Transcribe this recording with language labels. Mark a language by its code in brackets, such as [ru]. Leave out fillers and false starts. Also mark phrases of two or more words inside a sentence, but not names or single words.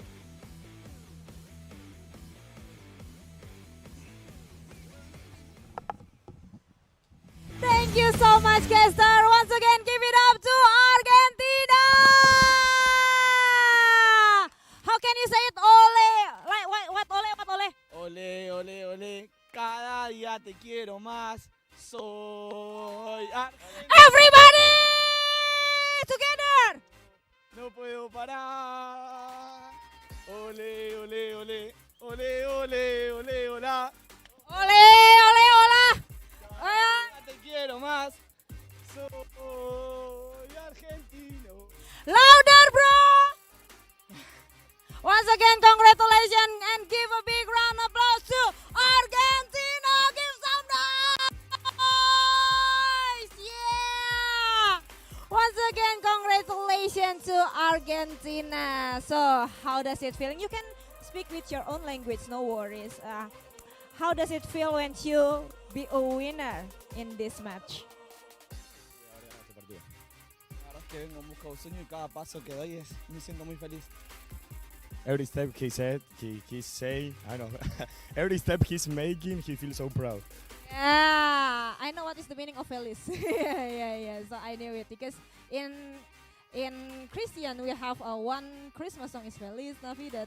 [en] Thank you so much, Kester. Once again, give it up to Argentina. How can you say it? Ole. Like what? Ole. What ole? [es] Ole, ole, ole. Cada día te quiero más. Soy [en] Everybody together. [es] No puedo parar. Ole, ole, ole. Ole, ole, ole, hola. Ole, ole, hola. Te quiero más. Soy argentino. [en] Louder, bro. Once again, congratulations and give a big round of applause to Argentina. Give some noise. Yeah. Once again, congratulations to Argentina. So, how does it feel? You can speak with your own language, no worries. How does it feel when you be a winner in this match? [es] Que vengo en busca de un sueño y cada paso que doy me siento muy feliz. [en] Every step he's saying, I know. Every step he's making, he feels so proud. Yeah, I know what is the meaning of feliz. yeah. So I knew it because in Christian we have one Christmas song is Feliz Navidad.